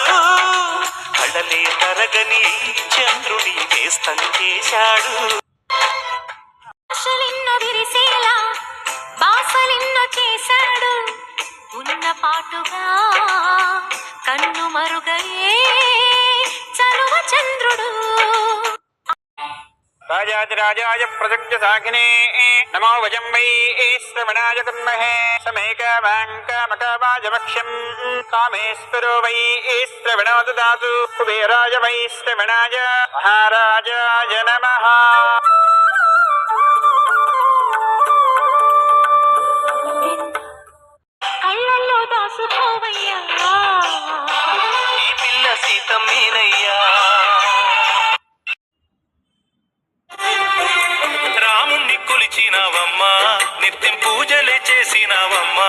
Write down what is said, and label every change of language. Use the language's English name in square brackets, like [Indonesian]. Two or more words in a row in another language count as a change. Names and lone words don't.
[Telugu] కడలే తరగని చంద్రుడి నేస్తం చేశాడు. ఆశలెన్నో విరిసేలా బాసలెన్నో చేశాడు, ఉన్న పాటుగా కన్ను మరుగయే చలువ చంద్రుడు. [Sanskrit] राजाधिराजाय प्रसज्य साखिने नमो वजं वै श्रवणाय कुर्महे समेकवाङ्कामकावाजवक्ष्यं कामेश्वरो वै श्रवणो ददातु कुबेराय वै श्रवणाय महाराजाय नमः। [Telugu] కళ్ళల్లో దాసుకోవయ్యా ఈ పిల్ల సీతమ్మేనయ్యా. రాముణ్ణి కొలిచినావమ్మా, నిత్యం పూజలే చేసినావమ్మా.